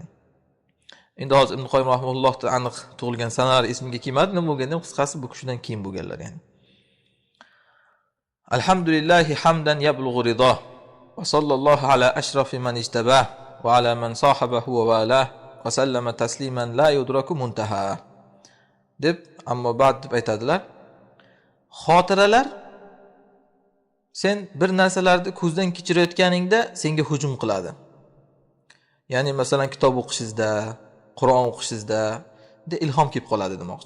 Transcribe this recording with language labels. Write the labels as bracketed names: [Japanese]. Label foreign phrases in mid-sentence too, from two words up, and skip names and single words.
[Uzbek] Endi hozir Ibn Qoyyim rahimahullohning aniq tug'ilgan sanalari esimga kelmadi, nima bo'lganda ham qisqasi bu kishidan keyin bo'lganlar ya'ni. [Arabic] الحمد لله حمدا يبلغ الرضى وصلى الله على أشرف من اجتبى وعلى من صحبه ووالاه وسلم تسليما لا يدرك منتهى. [Uzbek] Deb [Arabic] أما بعد [Uzbek] deb aytadilar. Xotiralar sen bir narsalarni ko'zdan kechirayotganingda senga hujum qiladi. Ya'ni masalan kitob o'qishingizda, Qur'on o'qishingizda ilhom kelib qoladi demoqchi.